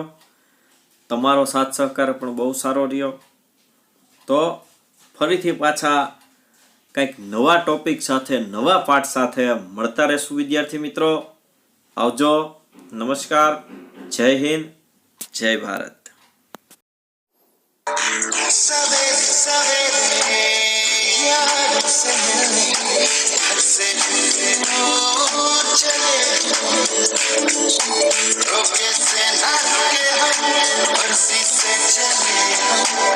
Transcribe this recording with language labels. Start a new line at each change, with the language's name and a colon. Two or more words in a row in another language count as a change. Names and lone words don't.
Gujarati: તમારો સાથ સહકાર પણ બહુ સારો રહ્યો. તો ફરીથી પાછા કંઈક નવા ટોપિક સાથે નવા પાઠ સાથે મળતા રહેશું વિદ્યાર્થી મિત્રો. આવજો. નમસ્કાર. જય હિન્દ. જય ભારત.
Hindi: सवेरे सवेरे यार से मिलने घर से चले रोके से ना रुके हम बरसी से चले हम